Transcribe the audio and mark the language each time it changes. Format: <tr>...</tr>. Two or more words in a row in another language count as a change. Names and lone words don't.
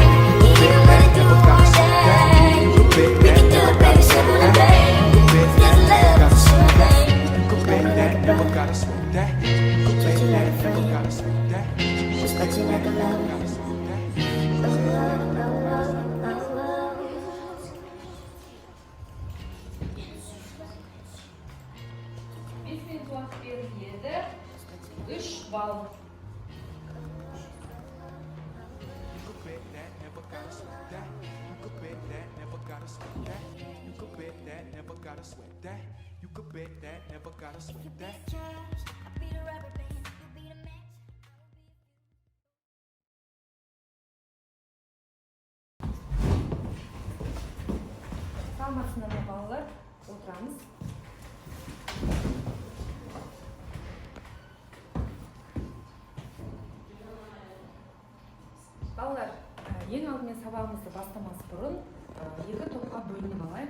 <en>Even when it do or die, we can do it, baby, simple and plain. This love is a sure thing. You could bet that, never gotta sweat that. You could bet that, never gotta sweat that. Respect you like a lover. Gotta sweat that.</en> <kk>Бесплатно беріледі 3 балл.</kk> <en>You could bet that, never gotta sweat that. You could bet that, never gotta sweat that. You could bet that, never gotta sweat that. You could bet that, never gotta sweat that. I'll be the rubber band, you'll be the match.</en> <ky>Саламатсыздар ма балалар?</ky> <kk>Отырамыз. Балалар, ең алдымен сабағымызды бастамас бұрын екі топқа бөлініп алайық.</kk>